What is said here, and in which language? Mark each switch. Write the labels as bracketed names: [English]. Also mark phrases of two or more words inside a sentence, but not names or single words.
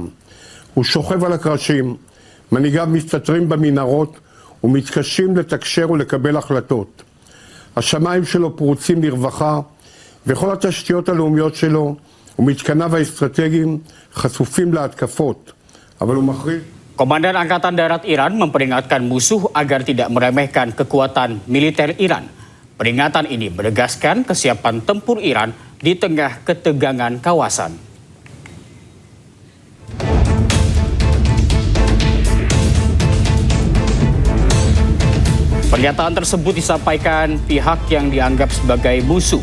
[Hebrew] הוא שוכב על הקרשים, מנהיגיו מסתתרים במנהרות ומתקשים לתקשר ולקבל החלטות. השמיים שלו פרוצים לרווחה, וכל התשתיות הלאומיות שלו ומתקניו האסטרטגיים חשופים להתקפות, אבל הוא מכריז. [Indonesian] Komandan Angkatan Darat Iran memperingatkan musuh agar tidak meremehkan kekuatan militer Iran. Peringatan ini menegaskan kesiapan tempur Iran di tengah ketegangan kawasan. Pernyataan tersebut disampaikan pihak yang dianggap sebagai musuh.